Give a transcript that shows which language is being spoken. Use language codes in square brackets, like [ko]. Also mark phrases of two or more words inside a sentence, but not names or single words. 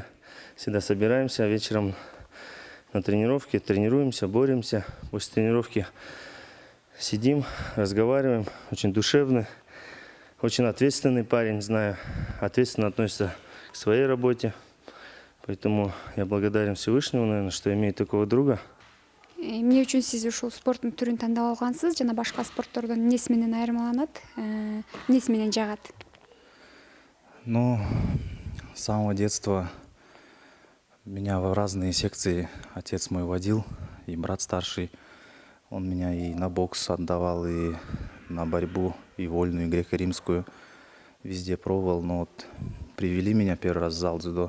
[ru] Всегда собираемся вечером на тренировке, тренируемся, боремся. После тренировки сидим, разговариваем. Очень душевный, очень ответственный парень, знаю. Ответственно относится к своей работе. Поэтому я благодарен Всевышнему, наверное, что имею такого друга. [ky] Эмне үчүн сиз ушул спорттун түрүн тандап алгансыз жана башка спорттордон эмнеси менен айырмаланат, эмнеси менен жагат? [ru] Ну, с самого детства меня в разные секции отец мой водил, и брат старший. Он меня и на бокс отдавал, и на борьбу, и вольную, и греко-римскую. Везде пробовал, но вот привели меня первый раз в зал дзюдо.